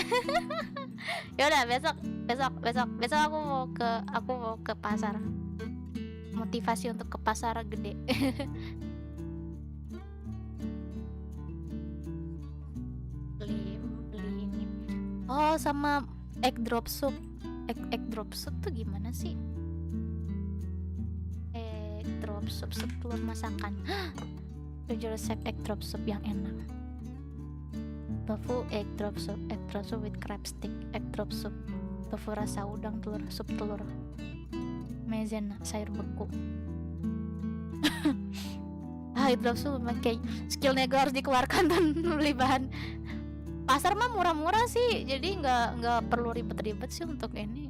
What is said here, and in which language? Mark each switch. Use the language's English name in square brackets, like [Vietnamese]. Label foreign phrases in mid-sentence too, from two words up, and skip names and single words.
[Indonesian] Ya udah besok aku mau ke pasar. Motivasi untuk ke pasar gede. beli ini. Oh sama [English] egg drop soup. Egg drop soup [Indonesian] tuh gimana sih? [English] Egg drop soup [Indonesian] telur masakan. Tujuh resep [English] egg drop soup [Indonesian] yang enak. [English] Tofu egg drop soup with crab stick, egg drop soup, [Indonesian] tofu rasa udang telur, sup telur, maizena sayur beku. [English] Egg drop soup [Indonesian] kayak skill nego harus dikeluarkan dan beli bahan. Pasar mah murah-murah sih, jadi nggak perlu ribet-ribet sih untuk ini.